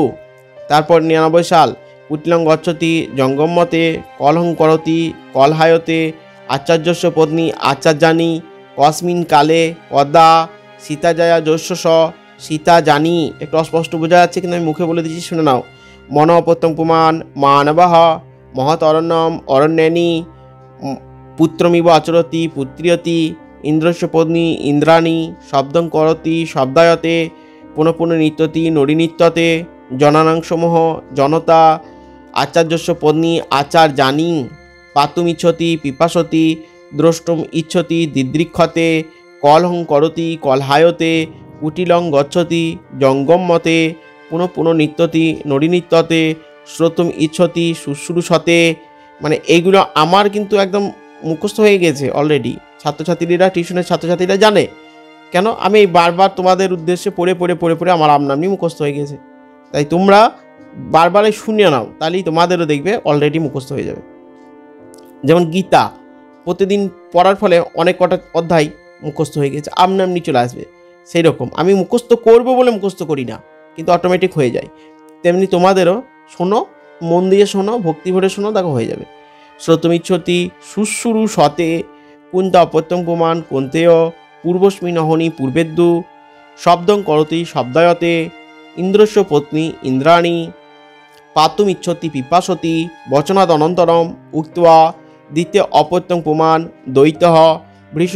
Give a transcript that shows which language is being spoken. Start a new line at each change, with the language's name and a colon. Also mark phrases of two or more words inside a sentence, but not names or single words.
Bangla: তারপর 99 সাল
Sanskrit: কুটিলং গচ্ছতি জঙ্গমতে কলহং করতি কলহায়তে আচার্যস্য পত্নী আচার্যানি কস্মিন কালে কদা সীতা জয়া যস্য সীতা জানি।
Bangla: একটু অস্পষ্ট বোঝা যাচ্ছে কিন্তু আমি মুখে বলে দিচ্ছি, শুনে নাও।
Sanskrit: মন অপত্যং পুমান মানবাহ মহৎ অরণ্যম অরণ্যানী পুত্রমিব আচরতি পুত্রিয়তি ইন্দ্রস্য পত্নী ইন্দ্রাণী শব্দং করতি শব্দায়তে পুনঃ পুনঃ নৃত্যতি নরিনিত্যতে জনানাংসমূহ জনতা আচার্যস্য পত্নী আচার জানি পাতুমিচ্ছতি পিপাসতি দ্রষ্টুম ইচ্ছতি দিদৃক্ষতে কলহং করতি কলহায়তে কুটিলং গচ্ছতি জঙ্গমমতে পুনঃ পুনঃ নৃত্যতি নরিনিত্যতে শ্রোতুম ইচ্ছতি শুশ্রূষতে।
Bangla: মানে এইগুলো আমার কিন্তু একদম মুখস্থ হয়ে গেছে অলরেডি। ছাত্রছাত্রীরা, টিউশনের ছাত্রছাত্রীরা জানে কেন আমি এই বারবার তোমাদের উদ্দেশ্যে পড়ে পড়ে পড়ে পড়ে আমার আমনামনি মুখস্থ হয়ে গেছে। তাই তোমরা বারবারই শুনিয়ে নাও, তাহলেই তোমাদেরও দেখবে অলরেডি মুখস্থ হয়ে যাবে। যেমন গীতা প্রতিদিন পড়ার ফলে অনেক কটা অধ্যায় মুখস্থ হয়ে গেছে, আমনামনি চলে আসবে। সেই রকম আমি মুখস্থ করবো বলে মুখস্থ করি না, কিন্তু অটোমেটিক হয়ে যায়। তেমনি তোমাদেরও শোনো, মন দিয়ে শোনো, ভক্তি ভরে শোনো, দেখো হয়ে যাবে।
Sanskrit: শ্রোতমিচ্ছতি শুশ্রূষু সতে কুন্তা অপত্যং পুমান কুন্তেয় পূর্বস্মিন অহনি পূর্বেদ্যু শব্দং করতি শব্দায়তে ইন্দ্রস্য পত্নী ইন্দ্রাণী পাতুমিচ্ছতি পিপাসতি বচনাদ অনন্তরম উক্ত্বা দ্বিতীয় অপত্যং পুমান দ্বৈতঃ ভৃশং